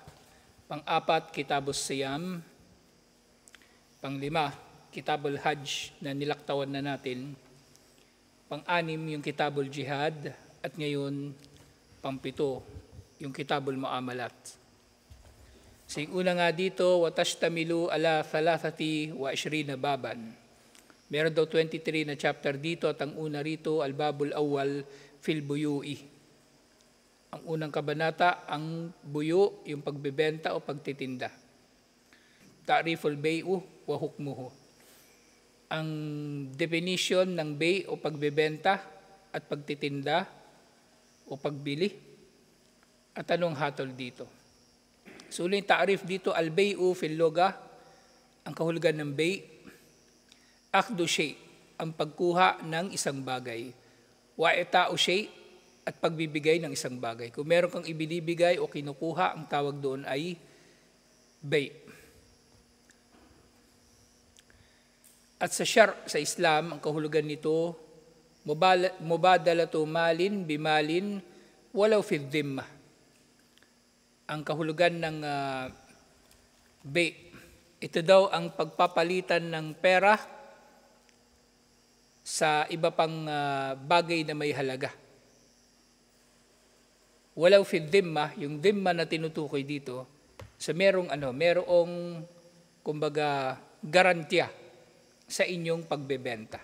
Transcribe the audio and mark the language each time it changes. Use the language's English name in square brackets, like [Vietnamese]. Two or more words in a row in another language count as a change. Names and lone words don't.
[Filipino] Pang-apat, Kitabus Siyam. Pang-lima, Kitabul Hajj na nilaktawan na natin. Pang-anim, yung Kitabul Jihad. At ngayon, pang-pito, yung Kitabul Muamalat. So yung una nga dito, [Arabic] وَتَشْتَمِلُوا عَلَى 23 baban. [Filipino] Meron daw 23 na chapter dito at ang una rito, [Arabic] الباب الأول في البيوع. [Filipino] Ang unang kabanata, ang buyo, yung pagbebenta o pagtitinda. [Arabic] تعريف البيع وحكمه. [Filipino] Ang definition ng bay o pagbebenta at pagtitinda o pagbili. At anong hatol dito? So ulit ta'rif dito, [Arabic] البيع في اللغة, [Filipino] ang kahulugan ng bay', [Arabic] أخذ شيء', [Filipino] ang pagkuha ng isang bagay, [Arabic] وإعطاء شيء', [Filipino] at pagbibigay ng isang bagay. Kung meron kang ibinibigay o kinukuha, ang tawag doon ay bay'. At sa sa Islam, ang kahulugan nito, [Arabic] مبادلة مال بمال ولو في ذمة. [Filipino] Ang kahulugan ng bay', ito daw ang pagpapalitan ng pera sa iba pang bagay na may halaga. [Arabic] ولو في ذمة, [Filipino] yung dhimma na tinutukoy dito, sa merong kumbaga garantiya sa inyong pagbebenta.